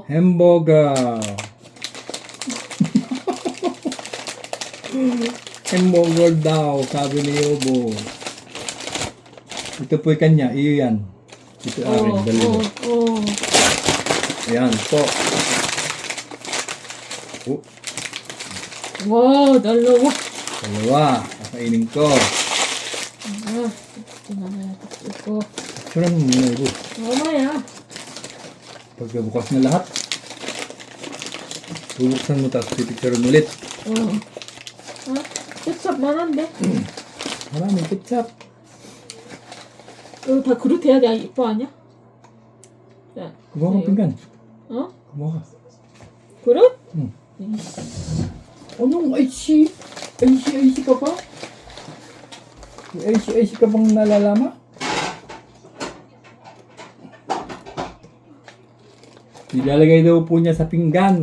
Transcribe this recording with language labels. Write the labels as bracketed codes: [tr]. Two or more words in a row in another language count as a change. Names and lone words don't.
[tl] Hamburger. Hamburger daw, sabi ni Yobo. Ito po yung kanya, iyo yan. Ito akin, dalawa. Ayan po. Oh, [ko] 와, 날라와. [tl] dalawa. Kakainin ko. ito mamaya tapos ko. Picturean mo muna, Yobo. mamaya. Pagkabukas na lahat, bubuksan mo tapos pipicturean ulit. [ko] ketchup 많은데? [tl] Maraming ketchup. [ko] 이거 다 그릇 해야 돼 이뻐 아니야? 자, [tl] Kumuha ka pinggan. Kumuha ka. [ko] 그릇? [tl] Hmm. Anong IC? IC ka pa? IC ka bang nalalama? Ilalagay daw po niya sa pinggan.